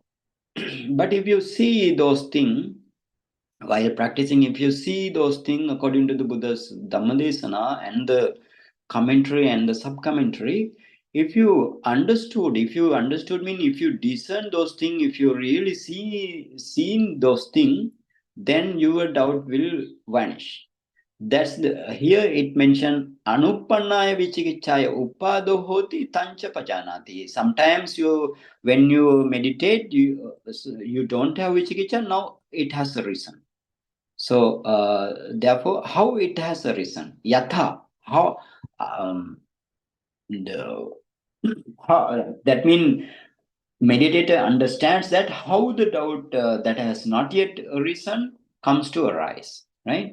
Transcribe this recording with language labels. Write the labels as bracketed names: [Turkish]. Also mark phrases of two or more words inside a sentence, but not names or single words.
[English] But if you see those things while practicing, if you see those things according to the Buddha's Dhammānupassanā and the commentary and the sub-commentary, if you understood mean if you discern those things, if you really seen those things, then your doubt will vanish. That's here it mentioned [Pali] anuppannaya vicikicchāya upado hoti tancha pajanati. [English] Sometimes when you meditate, you don't have vicikicchā, now it has a reason. So therefore, how it has a reason? Yatha, how that means meditator understands that how the doubt that has not yet arisen comes to arise, right?